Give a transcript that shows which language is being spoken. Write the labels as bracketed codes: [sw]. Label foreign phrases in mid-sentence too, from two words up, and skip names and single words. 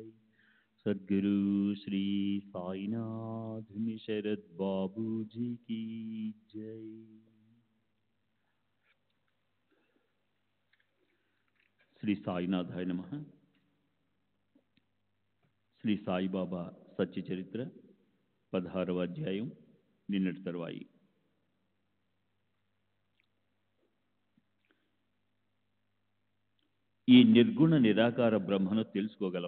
[hi] सद्गुरु श्री साईनाथ शरद बाबू जी की जय। [sa] శ్రీ సాయినాథాయ నమః. [te] శ్రీ సాయిబాబా సత్య చరిత్ర 16వ అధ్యాయం నిన్నటి తరువాయి. ఈ నిర్గుణ నిరాకార బ్రహ్మను తెలుసుకోగలం.